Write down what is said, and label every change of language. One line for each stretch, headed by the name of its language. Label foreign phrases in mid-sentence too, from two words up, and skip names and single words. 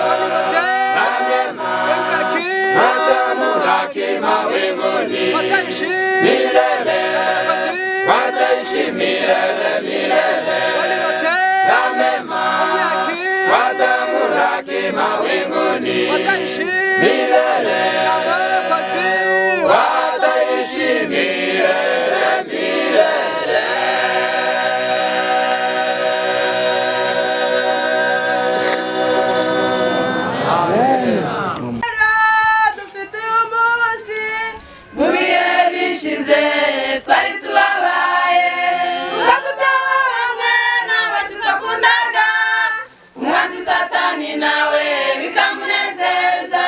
Swahili: Watamulaki mawinguni milele, wataishi milele milele. Na mema watamulaki mawinguni milele, wataishi milele milele.
Kinyarwanda: Mubihe bishize twari tubabaye, ugakutaba bamwe n'abacu twakundaga, umwanzi Satani nawe bikamunezeza.